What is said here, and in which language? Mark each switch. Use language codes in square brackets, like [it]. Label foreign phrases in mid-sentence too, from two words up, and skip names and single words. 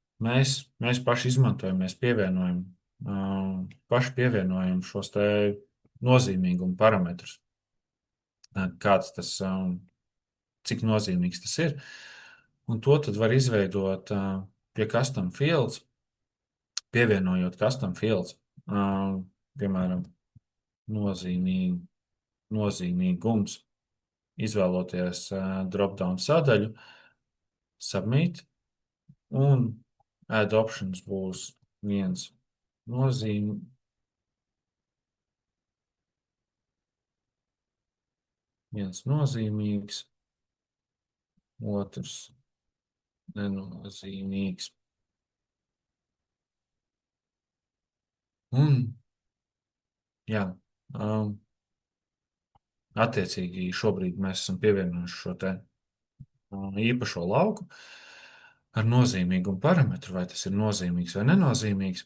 [lv] mēs paši izmantojam, mēs paši pievienojam šos te nozīmīguma parametrus, kāds tas, cik nozīmīgs tas ir. Un to tad var izveidot pie [en] custom fields, [lv] pievienojot [en] custom fields, [lv] piemēram, nozīmīgums, izvēloties drop-down sadaļu, submit, un [en] add options [lv] būs viens nozīmīgs, otrs nenozīmīgs. Un, jā, attiecīgi šobrīd mēs esam pievienojuši šo te īpašo lauku ar nozīmīgumu parametru, vai tas ir nozīmīgs vai nenozīmīgs.